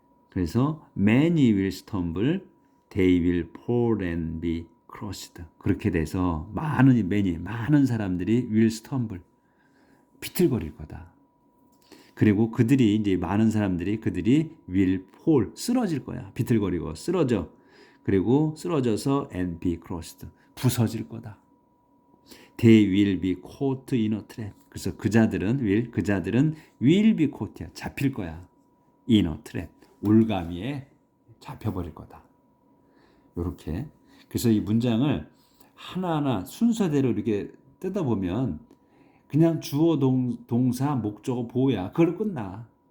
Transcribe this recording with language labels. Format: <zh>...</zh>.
<en>그래서 many will stumble, they will fall and be crushed.</en> <ko>그렇게 돼서 많은 사람들이</ko> <en>will stumble</en> <ko>비틀거릴 거다. 그리고 많은 사람들이</ko> <en>will fall</en> <ko>쓰러질 거야. 비틀거리고 쓰러져. 그리고 쓰러져서</ko> <en>and be crushed</en> <ko>부서질 거다.</ko> <en>They will be caught in a trap.</en> <ko>그래서 그자들은</ko> <en>will be caught</en> <ko>야. 잡힐 거야.</ko> <en>in a trap.</en> <ko>올가미에 잡혀버릴 거다. 이렇게. 그래서 이 문장을 하나하나 순서대로 이렇게 뜯어보면 그냥 주어 동사 목적어 보호야. 그걸로 끝나.</ko>